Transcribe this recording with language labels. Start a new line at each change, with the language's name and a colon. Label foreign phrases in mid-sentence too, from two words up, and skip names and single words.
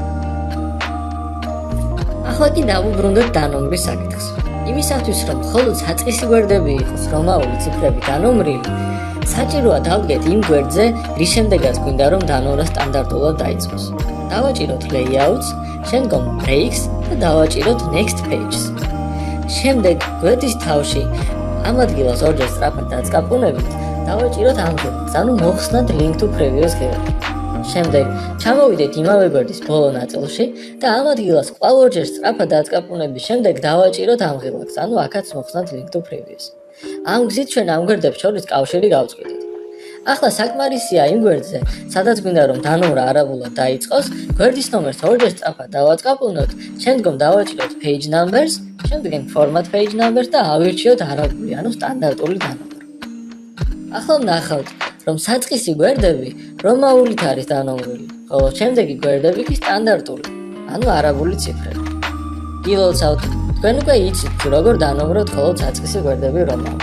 Georgian: ახლა კი დავუბრუნდეთ დანომრის საკითხს. იმისათვის, რომ მხოლოდ საწყისი გვერდები იყოს რომაული ციფრები დანომრილი, საჭიროა დავდგეთ იმ გვერდზე, რის შემდეგაც გვინდა რომ დანომრა სტანდარტულად დაიწყოს. დავაჭიროთ layouts, შემდგომ breaks და დავაჭიროთ
English: next pages.
Georgian: შემდეგ გვერდის თავში ამ ადგილას ორჯერ სწრაფად დაწყაპუნებით, დავაჭიროთ ამ გვერდს, ანუ მოხსნათ
English: link to previous guide.
Georgian: შემდეგ ჩამოვიდეთ იმავე გვერდის ბოლო ნაწილში და ამ ადგილას კვლავ ორჯერ სწრაფად დაწყაპუნების შემდეგ დავაჭიროთ ამ ღილაკს, ანუ აქაც მოხსნათ
English: link to previous.
Georgian: ამ გზით ჩვენ ამ გვერდებს შორის კავშირი გავწყვეტით. ახლა საკმარისია იმ გვერდზე, სადაც გვინდა რომ დანომრა არაბულად დაიწყოს, გვერდის ნომერს ორჯერ სწრაფად დავაწყაპუნოთ, შემდგომ დავაჭიროთ
English: page numbers,
Georgian: შემდგომ
English: format page numbers
Georgian: და ავირჩიოთ არაბული, ანუ სტანდარტული დანომრა. ახლა ვნახავთ, რომ საწყისი გვერდები რომაულით არის დანომრილი, ხოლო შემდეგი გვერდები კი სტანდარტული, ანუ არაბული ციფრები. გილოცავთ, თქვენ უკვე იცით, თუ როგორ დანომროთ მხოლოდ საწყისი გვერდები რომაულად.